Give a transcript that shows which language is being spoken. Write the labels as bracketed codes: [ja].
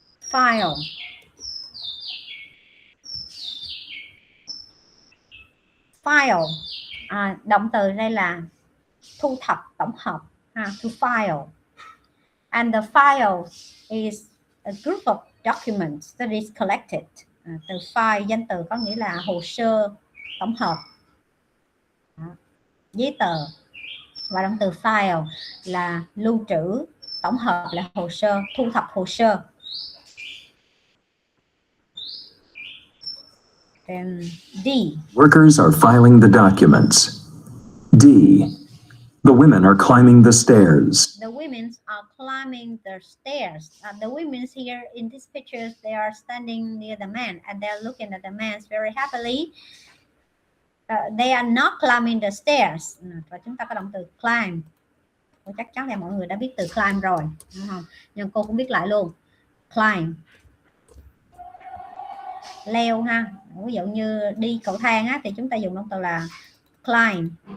[en] File. [vi] File. Động từ đây là thu thập, tổng hợp. [en] To file. And the file is a group of documents that is collected. [vi] Từ file, danh từ có nghĩa là hồ sơ tổng hợp. Giấy tờ. Và động từ file là lưu trữ, tổng hợp là hồ sơ, thu thập hồ sơ. [en] Then D. Workers are filing the documents. D. The women are climbing the stairs. The women are climbing the stairs. The women here in this picture, they are standing near the man and they're looking at the man very happily. They are not climbing the stairs. [vi] Và chúng ta có động từ climb. Chắc chắn là mọi người đã biết từ climb rồi, đúng không? Nhưng cô cũng biết lại luôn. Climb. Leo ha. Ví dụ như đi cầu thang á, thì chúng ta dùng động từ là climb.